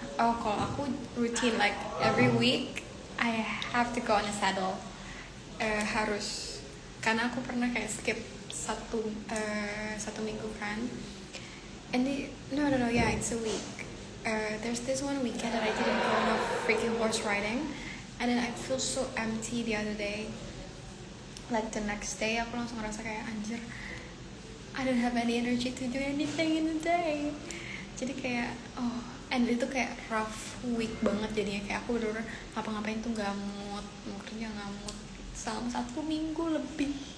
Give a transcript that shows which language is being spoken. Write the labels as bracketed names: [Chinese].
[Indonesian] Oh, kalau aku rutin [English] like every week I have to go on a saddle. [Indonesian] Harus. Karena aku pernah kayak skip satu minggu kan. [English] And no, yeah, it's a week. There's this one weekend that I didn't go on a freaking horse riding, and then I feel so empty the other day. Like the next day, [Indonesian] aku langsung ngerasa kayak anjir, [English] I don't have any energy to do anything in the day. [Indonesian] Jadi kayak and itu kayak [English] rough week [Indonesian] banget jadinya, kayak aku bener-bener ngapa-ngapain tuh gak mood, mau kerja gak mood selama 1 minggu lebih.